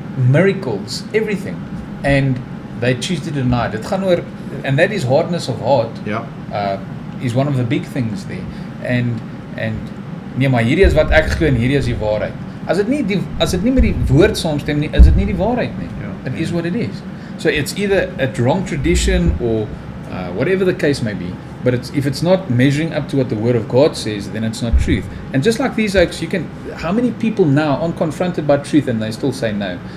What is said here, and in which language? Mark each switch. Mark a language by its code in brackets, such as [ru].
[en] Miracles, everything. And they choose to deny it. And that is hardness of heart. [af] Ja. [en] Is one of the big things there. And [af] nee, maar hierdie is wat ek glo en hierdie is die waarheid. As dit nie met die woord saamstem nie, is dit nie die waarheid nie. Ja. [en] It is what it is. So it's either a wrong tradition or whatever the case may be. But if it's not measuring up to what the Word of God says, then it's not truth. And just like these oaks, how many people now aren't confronted by truth and they still say no?